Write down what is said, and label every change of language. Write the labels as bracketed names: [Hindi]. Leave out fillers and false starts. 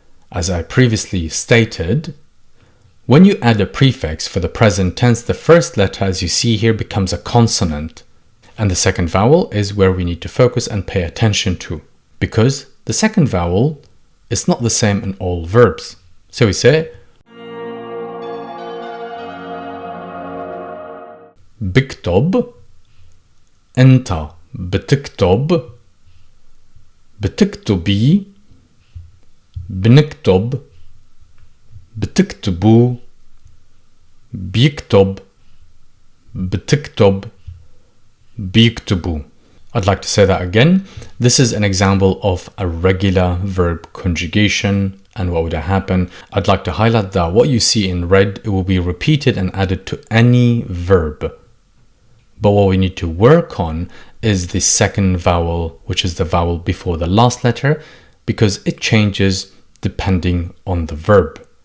[English] As I previously stated, when you add a prefix for the present tense, the first letter, as you see here, becomes a consonant. And the second vowel is where we need to focus and pay attention to, because the second vowel is not the same in all verbs. So we say [Arabic] بكتب, أنت بتكتب, بتكتبي, بنكتب, بتكتبوا بيكتب بتكتب بيكتبوا. [English] I'd like to say that again. This is an example of a regular verb conjugation. And what would happen? I'd like to highlight that what you see in red, it will be repeated and added to any verb. But what we need to work on is the second vowel, which is the vowel before the last letter, because it changes depending on the verb.